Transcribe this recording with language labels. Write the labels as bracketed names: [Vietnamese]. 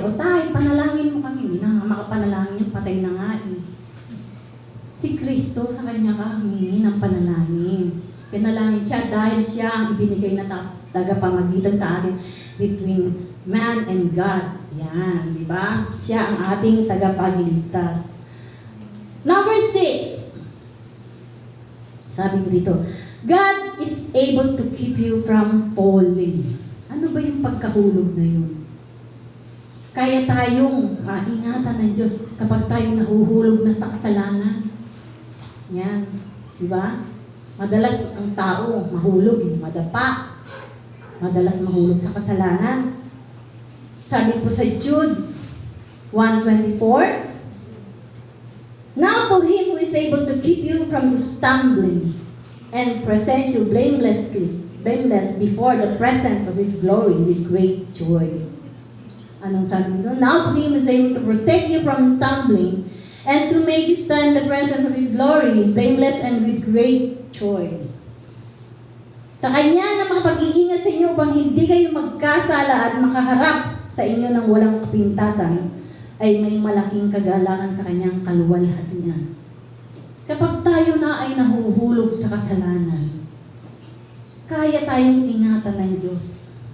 [Filipino] O tay, panalangin mo kami. Hindi na nga makapanalangin yung patay na nga Si Kristo sa kanya ka humingi ng panalangin. Panalangin siya dahil siya ang ibinigay na tagapamagitan sa atin [English] between man and God. [Filipino] Yan, di ba? Siya ang ating tagapagligtas. [English] Number 6. [Filipino] Sabi ko dito, [English] God is able to keep you from falling. [Filipino] Ano ba yung pagkahulog na yun? Kaya tayong ingatan ng Diyos kapag tayo nahuhulog na sa kasalanan. Yan. Di ba? Madalas ang tao mahulog, madapa. Madalas mahulog sa kasalanan. Sabi po sa [English] Jude 1:24, now to Him who is able to keep you from stumbling and present you blameless before the presence of His glory with great joy. [Filipino] Anong sabi nito? [English] Now to Him who is able to protect you from stumbling and to make you stand in the presence of His glory, blameless and with great joy. [Filipino] Sa Kanya na makapag-iingat sa inyo upang hindi kayo magkasala at makaharap sa inyo ng walang kapintasan, ay may malaking kagalakan sa Kanyang kaluwalhatian. Kapag tayo na ay nahuhulog sa kasalanan, kaya tayong ingatan ng Diyos.